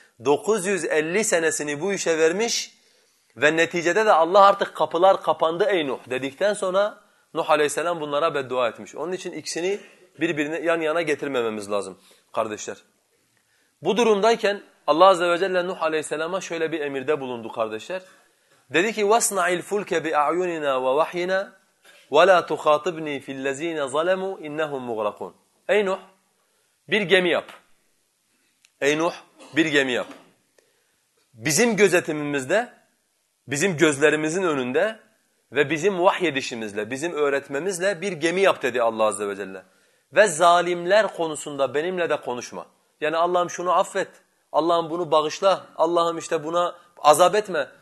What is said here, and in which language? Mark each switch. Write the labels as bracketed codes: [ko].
[tr] 950 senesini bu işe vermiş ve neticede de Allah artık kapılar kapandı ey Nuh dedikten sonra Nuh aleyhisselam bunlara beddua etmiş. Onun için ikisini birbirine yan yana getirmememiz lazım kardeşler. Bu durumdayken Allah azze ve celle Nuh aleyhisselama şöyle bir emirde bulundu kardeşler. Dedi ki [ar] وَاسْنَعِ الْفُلْكَ بِاَعْيُنِنَا وَوَحْيِنَا وَلَا تُخَاطِبْنِي فِي الَّذ۪ينَ ظَلَمُوا اِنَّهُمْ مُغْرَقُونَ [tr] Ey Nuh, bir gemi yap. Ey Nuh, bir gemi yap. Bizim gözetimimizde, bizim gözlerimizin önünde ve bizim vahyedişimizle, bizim öğretmemizle bir gemi yap dedi Allah azze ve celle. Ve zalimler konusunda benimle de konuşma. Yani Allah'ım şunu affet, Allah'ım bunu bağışla, Allah'ım işte buna azap etme.